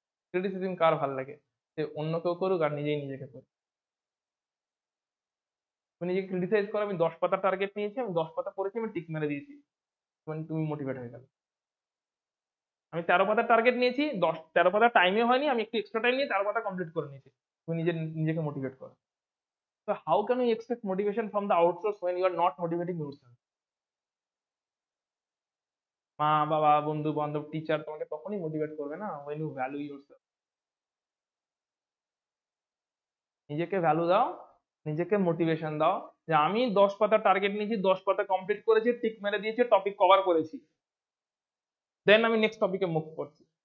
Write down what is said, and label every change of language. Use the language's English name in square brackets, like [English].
[Bangla] Criticism কার ভাল লাগে, সে অন্য কেউ করুক আর নিজেই নিজেকে করুক, তুমি নিজেকে ক্রিটিসাইজ করো, আমি 10 পাতা টার্গেট নিয়েছি, আমি 10 পাতা পড়েছি, আমি টিক মেরে দিয়েছি, মানে তুমি মোটিভেট হয়ে গেল। আমি 13 পাতা টার্গেট নিয়েছি, 13 পাতা টাইমে হয়নি, আমি একটু এক্সট্রা টাইম নিয়ে 13 পাতা কমপ্লিট করে নিয়েছি, তুমি নিজেকে মোটিভেট করো। [English] So how can you expect motivation from the outsource when you are not motivating yourself? [Bangla] মা বাবা বন্ধু বান্ধব টিচার তোমাকে তখনই মোটিভেট করবে না [English] when you value yourself। [Bangla] নিজেকে ভ্যালু দাও, নিজেকে মোটিভেশন দাও, যে আমি 10 পাতা টার্গেট নিয়েছি, 10 পাতা কমপ্লিট করেছি, টিক মেরে দিয়েছি, টপিক কভার করেছি, দেন আমি নেক্সট টপিকে মুভ করছি।